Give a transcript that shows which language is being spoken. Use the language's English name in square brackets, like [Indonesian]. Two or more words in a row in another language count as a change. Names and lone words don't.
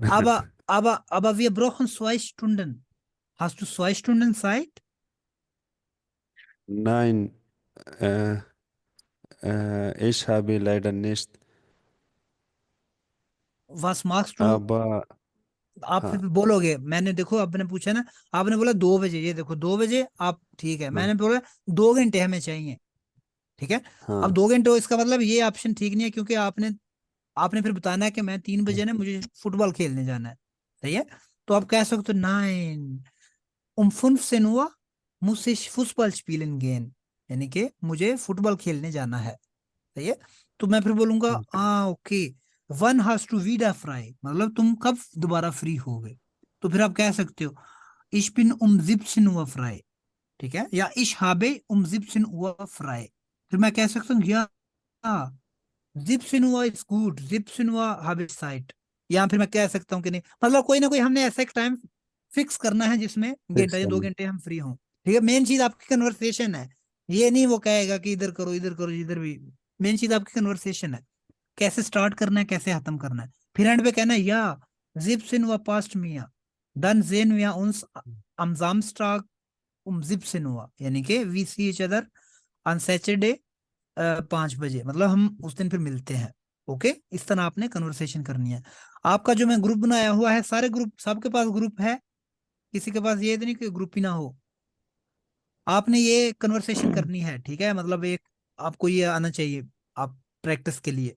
[German] Aber wir brauchen 2 Stunden. Hast du 2 Stunden Zeit? Nein, ich habe leider nicht, Was machst du? aber [Hindi] आप फिर हाँ, बोलोगे, मैंने देखो आपने पूछा ना, आपने बोला 2 बजे, ये देखो 2 बजे आप, ठीक है। हाँ, मैंने बोला 2 घंटे हमें चाहिए, ठीक है। अब हाँ, 2 घंटे हो, इसका मतलब ये ऑप्शन ठीक नहीं है, क्योंकि आपने आपने फिर बताना है कि मैं 3 बजे ना मुझे फुटबॉल खेलने जाना है, सही है। तो आप कह सकते हो, [German] नाइन um 15 Uhr muss ich Fußball spielen gehen, [Hindi] यानी कि मुझे फुटबॉल खेलने जाना है, सही है। तो मैं फिर बोलूंगा, okay. [German] ओके, वन hast du wieder frei, [Hindi] मतलब तुम कब दोबारा फ्री होगे। तो फिर आप कह सकते हो, [German] ich bin um 17 Uhr frei, [Hindi] ठीक है, या [German] ich habe um 17 Uhr frei। [Hindi] फिर मैं कह सकता हूँ, [German] या 17 Uhr ist gut, 17 Uhr habe ich Zeit। [Hindi] या फिर मैं कह सकता हूँ कि नहीं, मतलब कोई ना कोई हमने ऐसा एक टाइम फिक्स करना है जिसमें घंटा या 2 घंटे हम फ्री हों, ठीक है। मेन चीज आपकी कन्वर्सेशन है, ये नहीं वो कहेगा कि इधर करो इधर करो इधर भी। मेन चीज आपकी कन्वर्सेशन है, कैसे स्टार्ट करना है, कैसे खत्म करना है। फिर एंड पे कहना है, [German] या 17 Uhr passt mir, dann sehen wir uns am Samstag um 17 Uhr, [Hindi] यानी कि [English] we see each other on Saturday [Hindi] 5 बजे, मतलब हम उस दिन फिर मिलते हैं। ओके, इस तरह आपने कन्वर्सेशन करनी है। आपका जो मैं ग्रुप बनाया हुआ है, सारे ग्रुप, सबके पास ग्रुप है, किसी के पास ये तो नहीं कि ग्रुप ही ना हो। आपने ये कन्वर्सेशन करनी है, ठीक है, मतलब एक आपको ये आना चाहिए आप प्रैक्टिस के लिए।